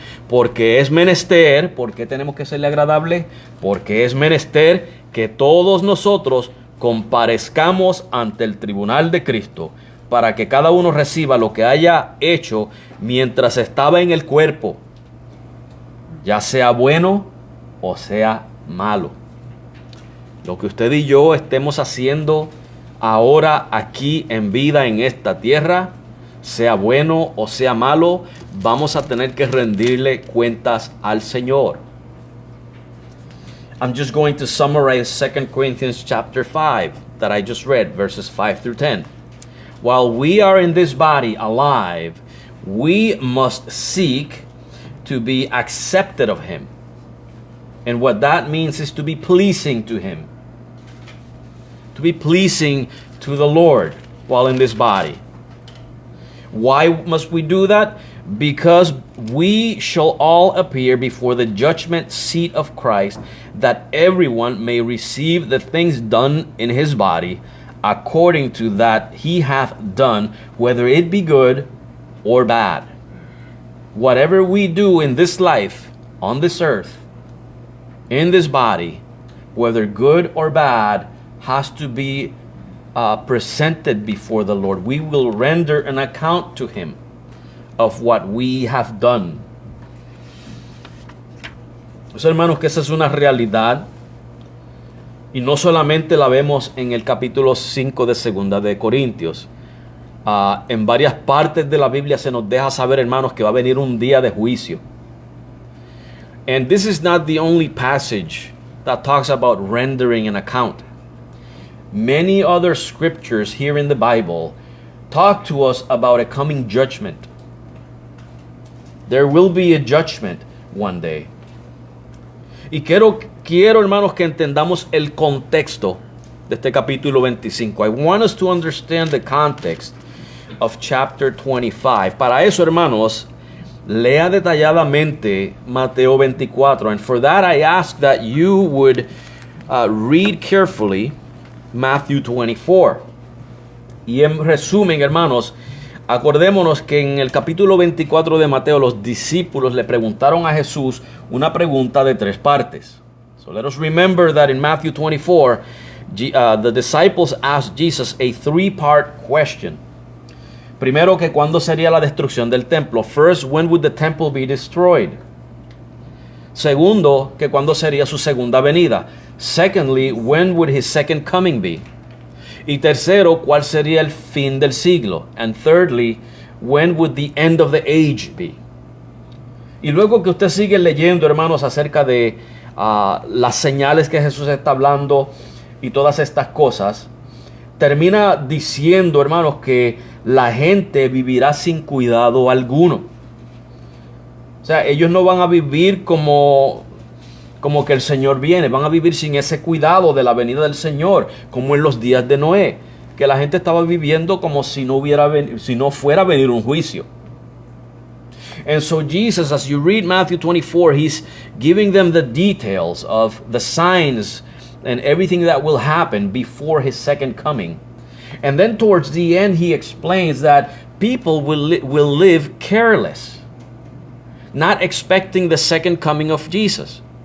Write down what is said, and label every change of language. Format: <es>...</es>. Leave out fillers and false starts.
<es>Porque es menester, ¿por qué tenemos que serle agradable? Porque es menester que todos nosotros comparezcamos ante el tribunal de Cristo, para que cada uno reciba lo que haya hecho mientras estaba en el cuerpo, ya sea bueno o sea malo. Lo que usted y yo estemos haciendo ahora aquí en vida en esta tierra, sea bueno o sea malo, vamos a tener que rendirle cuentas al Señor.</es> <en>I'm just going to summarize 2 Corinthians chapter 5 that I just read, verses 5 through 10. While we are in this body alive, we must seek to be accepted of Him. And what that means is to be pleasing to Him. To be pleasing to the Lord while in this body. Why must we do that? Because we shall all appear before the judgment seat of Christ, that everyone may receive the things done in his body, according to that he hath done, whether it be good or bad. Whatever we do in this life, on this earth, in this body, whether good or bad, has to be presented before the Lord. We will render an account to Him of what we have done.</en> <es>Pues, hermanos, que esa es una realidad, y no solamente la vemos en el capítulo 5 de Segunda de Corintios. En varias partes de la Biblia se nos deja saber, hermanos, que va a venir un día de juicio.</es> <en>And this is not the only passage that talks about rendering an account. Many other scriptures here in the Bible talk to us about a coming judgment. There will be a judgment one day.</en> <es>Y quiero, hermanos, que entendamos el contexto de este capítulo 25.</es> <en>I want us to understand the context of chapter 25.</en> <es>Para eso, hermanos, lea detalladamente Mateo 24.</es> <en>And for that, I ask that you would read carefully Matthew 24.</en> <es>Y en resumen, hermanos, acordémonos que en el capítulo 24 de Mateo los discípulos le preguntaron a Jesús una pregunta de 3 partes.</es> <en>So let us remember that in Matthew 24, the disciples asked Jesus a 3-part question.</en> <es>Primero, que cuándo sería la destrucción del templo.</es> <en>First, when would the temple be destroyed?</en> <es>Segundo, que cuándo sería su segunda venida.</es> <en>Secondly, when would his second coming be?</en> <es>Y tercero, ¿cuál sería el fin del siglo?</es> <en>And thirdly, when would the end of the age be?</en> <es>Y luego que usted sigue leyendo, hermanos, acerca de las señales que Jesús está hablando y todas estas cosas, termina diciendo, hermanos, que la gente vivirá sin cuidado alguno. O sea, ellos no van a vivir como que el Señor viene, van a vivir sin ese cuidado de la venida del Señor, como en los días de Noé, que la gente estaba viviendo como si no fuera a venir un juicio.</es> <en>And so Jesus, as you read Matthew 24, he's giving them the details of the signs and everything that will happen before his second coming. And then towards the end, he explains that people will live careless, not expecting the second coming of Jesus.</en>